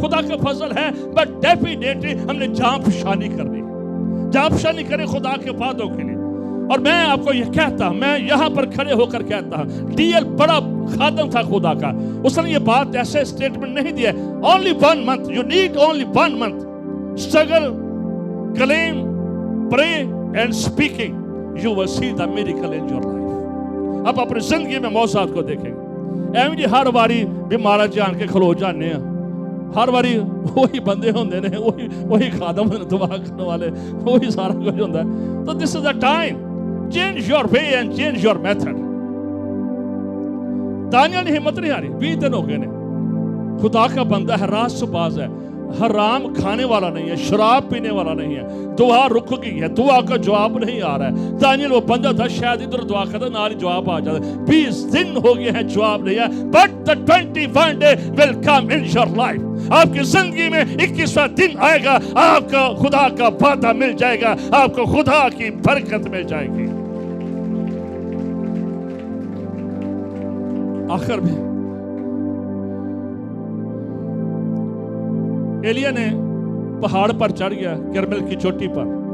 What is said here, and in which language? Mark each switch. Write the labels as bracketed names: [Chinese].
[Urdu] خدا کا فضل ہے, [English] but definitely [Urdu] ہم نے جان فشانی کرنی. جان فشانی کریں خدا کے وعدوں کے لیے. اور میں آپ کو یہ کہتا ہوں, میں یہاں پر کھڑے ہو کر کہتا ہوں, ڈی ایل بڑا خادم تھا خدا کا. اس نے یہ بات ایسے سٹیٹمنٹ نہیں دیا, [English] only 1 month, you need only 1 month. Struggle, claim, pray and speaking, you will see the miracle in your life. [Urdu] آپ اپنی زندگی میں موضوعات کو دیکھیں گے. [Punjabi] ایویں جی ہر باری بیمارا جان کے کھلو جانے ہیں, ہر باری وہی بندے ہوندے نے, [Urdu] وہی خادم دعا کرنے والے, وہی سارا کچھ ہوتا ہے. [English] تو this is the time. Change your way and change your method. [Urdu] Daniyal نے ہمت نہیں ہاری. 20 دن ہو گئے نے. خدا کا بندہ ہے, راز سے باز ہے, حرام کھانے والا نہیں ہے, شراب پینے والا نہیں ہے. دعا رک گئی ہے, دعا کا جواب نہیں آ رہا ہے. دانیال وہ بندہ تھا, شاید ادھر دعا کرتا نال جواب آ جاتا. 20 دن ہو گئے ہیں, جواب نہیں ہے. [English] But the 21 day will come in your life. [Urdu] آپ کی زندگی میں 21واں دن آئے گا, آپ کا خدا کا وعدہ مل جائے گا, آپ کو خدا کی برکت مل جائے گی. آخر میں ایلیا نے پہاڑ پر چڑھ گیا, کرمل کی چوٹی پر.